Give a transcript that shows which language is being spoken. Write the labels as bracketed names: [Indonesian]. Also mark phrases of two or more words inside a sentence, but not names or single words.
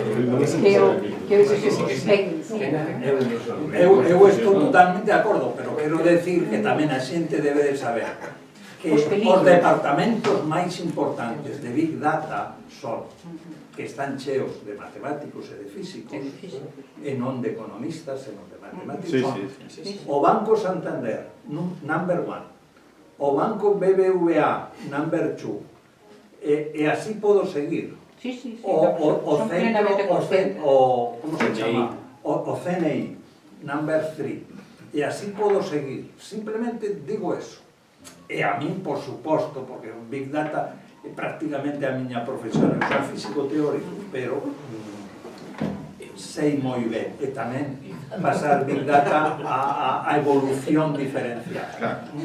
[Galician] eu estou totalmente de acordo, pero quero decir que tamén a xente debe de saber que os departamentos máis importantes de [English] Big Data [Galician] son que están cheos de matemáticos e de físicos e non de economistas e non de matemáticos. O Banco Santander, [English] number one, [Galician] o Banco BBVA, [English] number two, [Galician] e así podo seguir. O CNI, [English] number three, [Galician] e así podo seguir. Simplemente digo eso. E a min, por suposto, porque o [English] Big Data [Galician] é prácticamente a miña profesión, eu son físico teórico, pero sei moi ben, e tamén pasar [English] Big Data [Galician] a evolución diferenciada.